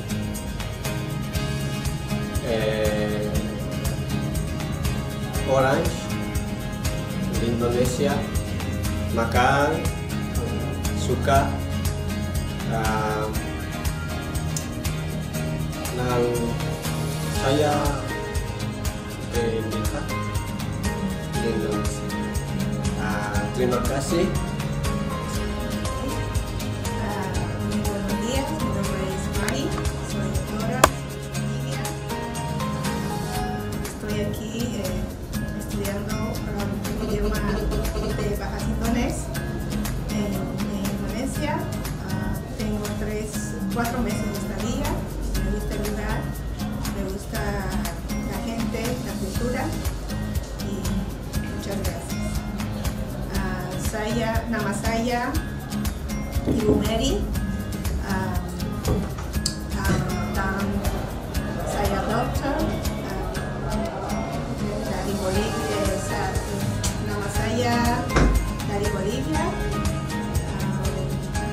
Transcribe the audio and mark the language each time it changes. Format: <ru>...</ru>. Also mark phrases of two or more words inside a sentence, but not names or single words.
<id>orange di Indonesia, makan, suka dan saya nikah di Indonesia. Terima kasih.</id> <es>Buenos días, mi nombre es Mari, soy doctora en Bolivia. Estoy aquí estudiando el idioma de Bahasa Indonés en Indonesia. Tengo 4 meses de estadía. Me gusta el lugar, me gusta la gente, la cultura y muchas gracias.</es> <id>Nama saya Ibu Mary. Dan saya dokter dari Bolivia. Nama saya dari Bolivia.</id>